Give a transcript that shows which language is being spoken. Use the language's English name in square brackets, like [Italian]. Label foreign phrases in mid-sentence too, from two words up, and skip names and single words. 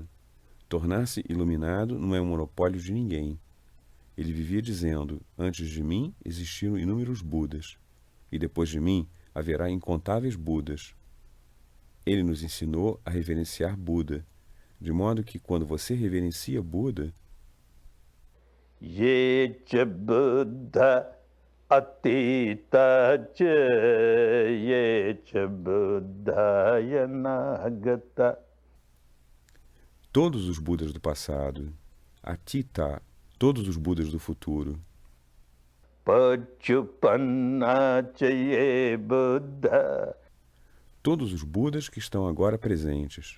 [Portuguese] Tornar-se iluminado não é um monopólio de ninguém. Ele vivia dizendo, antes de mim existiram inúmeros Budas, e depois de mim haverá incontáveis Budas. Ele nos ensinou a reverenciar Buda, de modo que quando você reverencia Buda, [Pali] Ye cha Buddha atita cha ye cha Buddha yanagata. [Portuguese] todos os Budas do passado, Atita, todos os Budas do futuro, [Pali] Pachupanna cha ye Buddha [Portuguese] todos os Budas que estão agora presentes,